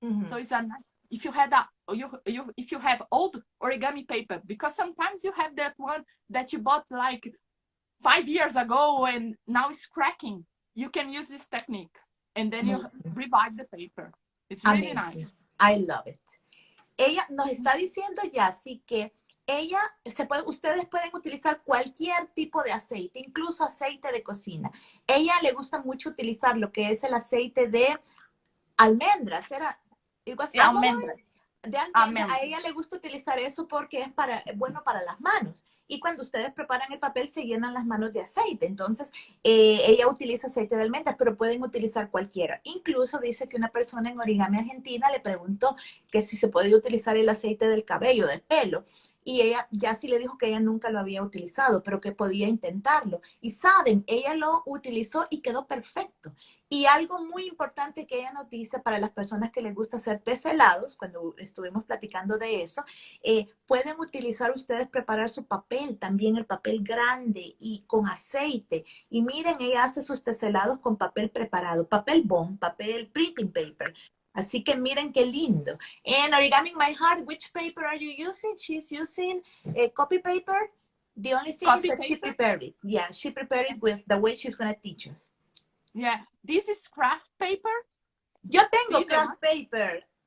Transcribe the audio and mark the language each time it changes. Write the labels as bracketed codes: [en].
[en] So it's if you had if you have old origami paper, because sometimes you have that one that you bought like 5 years ago and now it's cracking, you can use this technique and then you revive the paper. It's really nice. I love it. [es] Ella nos está diciendo ya, así que ustedes pueden utilizar cualquier tipo de aceite, incluso aceite de cocina. Ella le gusta mucho utilizar lo que es el aceite de almendras, ¿era? Almendras. De almendra. A ella le gusta utilizar eso porque es bueno para las manos. Y cuando ustedes preparan el papel se llenan las manos de aceite. Entonces, ella utiliza aceite de almendras, pero pueden utilizar cualquiera. Incluso dice que una persona en Origami Argentina le preguntó que si se podía utilizar el aceite del cabello, del pelo. Y ella ya sí le dijo que ella nunca lo había utilizado, pero que podía intentarlo. Y saben, ella lo utilizó y quedó perfecto. Y algo muy importante que ella nos dice para las personas que les gusta hacer tés helados, cuando estuvimos platicando de eso, pueden utilizar ustedes, preparar su papel, también el papel grande y con aceite. Y miren, ella hace sus tés helados con papel preparado, papel bond, papel printing paper. Así que miren qué lindo. [en] And Origami My Heart, which paper are you using? She's using copy paper. The only thing is that she prepared it. Yeah, she prepared it with the way she's going to teach us. Yeah, this is craft paper. [es] Yo tengo craft paper.